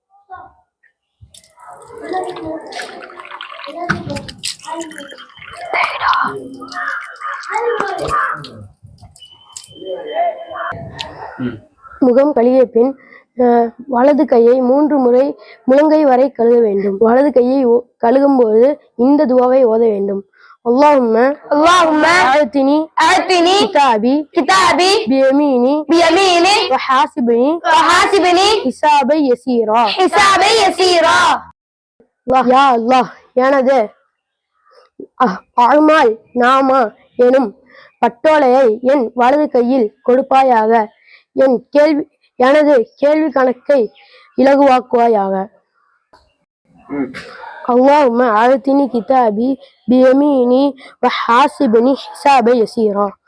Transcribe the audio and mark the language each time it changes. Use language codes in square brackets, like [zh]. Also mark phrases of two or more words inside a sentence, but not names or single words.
[ta] முகம் கழுவிய பின் வலது கையை 3 முறை முழங்கை வரை கழுவ வேண்டும். வலது கையை கழுகும் போது இந்த துவாவை ஓத வேண்டும். [ar] اللهم أعطني كتابي بيميني وحاسبني حسابا يسيرا. [ta] யா அல்லாஹ், எனது அஅமால் நாமா எனும் பட்டோலையை என் வலது கையில் கொடுப்பாயாக. எனது கேள்வி கணக்கை இலகுவாக்குவாயாக. [ar] اللهم أعطني كتابي بيميني وحاسبني حسابا يسيرا.